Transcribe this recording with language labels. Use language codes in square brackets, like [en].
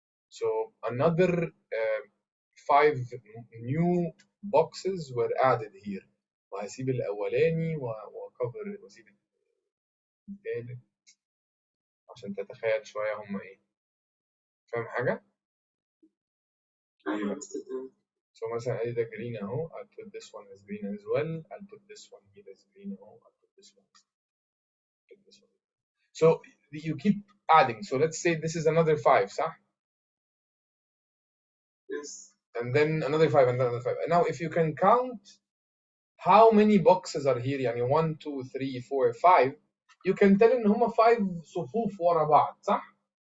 [en] So another 5 new boxes were added here. [ar] وهسيب الأولاني وأكفر وأسيب الثالث عشان تتخيل شوية هما إيه. فاهم حاجة؟ أيوة مستر تمام. So مثلا أدي ده green أهو. [en] I'll put this one as green as well. I'll put this one here as green أهو. I'll put this one. Put this one. So you keep adding. So let's say this is another 5, صح? Yes. And then another 5 and then another 5. And now if you can count how many boxes are here, يعني 1 2 3 4 5, you can tell [ar] ان هم 5 صفوف ورا بعض، صح؟